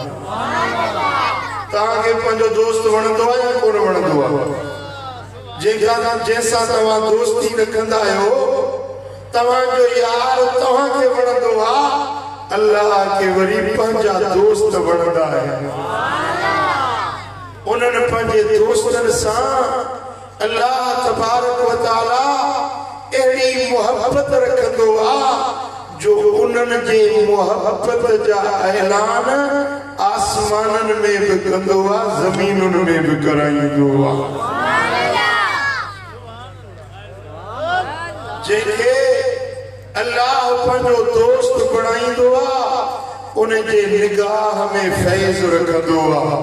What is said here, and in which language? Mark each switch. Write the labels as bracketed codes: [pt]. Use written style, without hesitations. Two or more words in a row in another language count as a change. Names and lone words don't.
[sd] तव्हांखे पंहिंजो दोस्त वणंदो आहे या कोन वणंदो आहे? जंहिंसां तव्हां दोस्ती रखंदा आहियो तव्हांजो यार तव्हांखे वणंदो आहे अल्लाह खे वरी पंहिंजा दोस्त वणंदा आहिनि। उन्हनि पंहिंजे दोस्तनि सां अल्लाह [ar] تبارك وتعالى [sd] अहिड़ी मोहब्बत रखंदो आहे जो उन्हनि जे मोहब्बत जा ऐलान आसमाननि में बि कंदो आहे ज़मीनुनि में बि कराईंदो आहे। जेके अल्लाह पंहिंजो दोस्त बणाईंदो आहे उन जे निगाह में फैज़ रखंदो आहे।